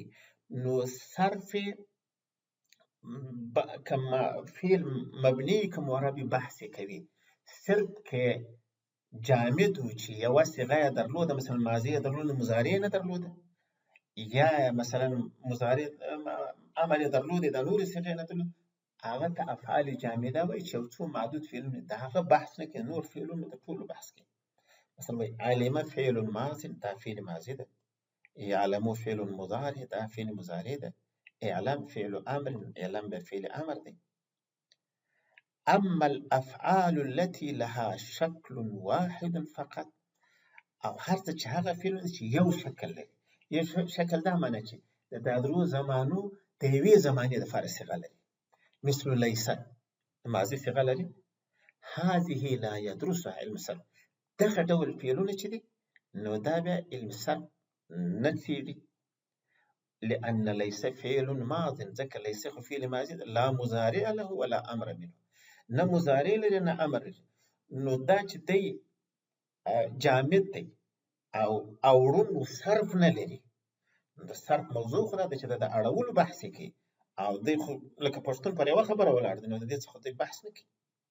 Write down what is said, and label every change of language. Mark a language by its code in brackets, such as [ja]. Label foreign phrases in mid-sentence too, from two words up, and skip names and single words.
[ps] نو صرف [ar] کما فعل [ps] مبني که معرب بحث کوي، صرف که جامد و چې یوه صیغه یې درلوده، مثلا ماضي یې درلوده مضارع نه درلوده، یا مثلا مضارع امر یې درلوده د نورې صیغې نه درلوده، هغه ته [ar] افعال جامده [ps] وایي چې یو څو معدود فعلونه د هغه بحث نه کوي، نور فعلونه د ټولو بحث کوي. مثلا وایي [ar] علم فعل ماض، [ps] دا فعل ماضي ده. [ar] يعلم فعل مضارع، [ps] دا فعل مضارع ده. [ar] اعلم فعل امر، اعلم بفعل امر [ps] دی. [ar] اما الافعال التي لها شكل واحد فقط، [ps] او هر څه چې هغه فعلونه چې یو شکل لري، یو شکل دا معنی چې د درو زمانو د یوې زمانې دپاره صیغه لري، مثل لیسه ماضي صیغه لري، [ar] هذه لا يدرسها علم صرف. [ps] دغه ډول فعلونه چې دي نو دا بیا [ar] علم صرف [ps] نه څېړي، [ar] لأن ليس فعل ماض، [ps] ځکه ليس خو فعل ماضي [ar] لا مضارع له ولا امر منه. [ps] نه مضارع لري نه امر لري، نو دا چې دی جامد دی او اړوند صرف نه لري. د صرف موضوع خو دا ده چې د اړولو بحث یې کوي، او دی خو لکه پښتون پر یوه خبره ولاړ دی، نو د دې څخه دوی بحث نه کوي.